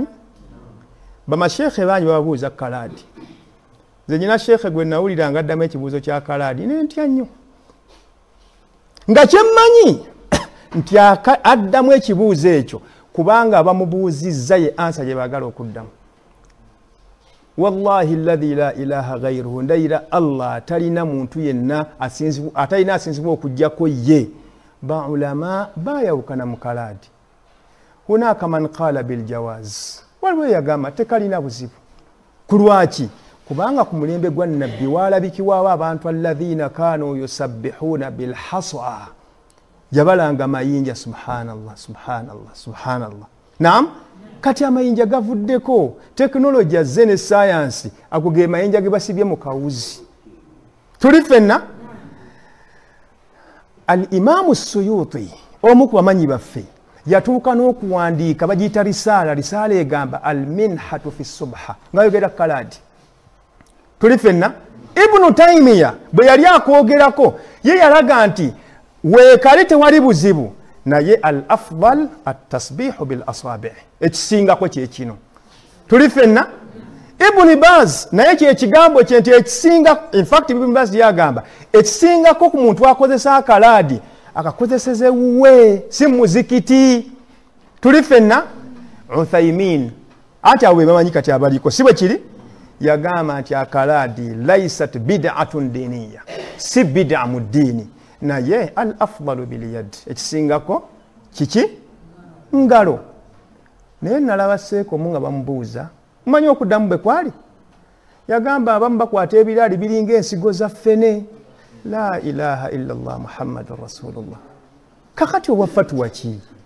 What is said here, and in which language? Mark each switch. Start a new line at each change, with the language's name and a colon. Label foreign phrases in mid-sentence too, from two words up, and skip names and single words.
Ganda: Bamasheekhe bangi bababuuza kalaadi. Nze nyina sheekhe gwe nawulira nga addamu ekibuuzo kya kalaadi ne ntya nnyo. nga kyemmanyi nti addamu ekibuuzo ekyo kubanga bamubuuzizza ye ansa gye baagala okuddamu.
Arabic: والله الذي لا إله غيره,
Ganda: ndayira Allah atalina muntu yenna atalina asinzibwa okujjako ye. Baulama bayawukana mu kalaadi.
Arabic: هناك من قال بالجواز,
Ganda: waliwo yagamba tekalina buzibu. Kulwaki? Kubanga ku mulembe gwa nabbi walabikiwaabo abantu
Arabic: الذين كانوا يسبحون بالحصى,
Ganda: yabalanga mayinja.
Arabic: سبحان الله، سبحان الله، سبحان الله.
Ganda: Naam, kati amayinja gavuddeko, teknoloji azze ne science agoge mayinja ge basibye mu kawuzi. Tuli ffenna al-Imam Suyuti omu ku bamanyi baffe yatuuka n'okuwandiika bagiyita risaala egamba al-minhatu fi subha nga yogera kalaadi. Tuli ffenna Ibn Taymiya bwe yali akwogerako ye yalaga nti weekale tewali buzibu, naye
Arabic: الأفضل التسبيح بالأصابع',
Ganda: ekisingako kyekino. Tuli ffenna Ibn Baz naye kyekigambo kye nti ekisinga,
English: in fact
Ganda: Ibn Baz yagamba ekisingako ku muntu akozesa akalaadi akakozeseze wuwe si muzikiti. Tuli ffenna Uthaymin ati awe bamanyi kati abaliko si bwe kiri, yagamba nti akalaadi
Arabic: ليست بدعة دينية,
Ganda: si bid'a mu ddiini, naye
Arabic: الأفضل باليد,
Ganda: ekisingako kiki ngalo. Naye nalaba Seeko munga bamubuuza, mmanyi okuddamu bwe kwali, yagamba abamu bakwata ebiraali biringa ensigo za ffene.
Arabic: لا إله إلا الله محمد رسول الله.
Ganda: Kakati obwafatuwa ki?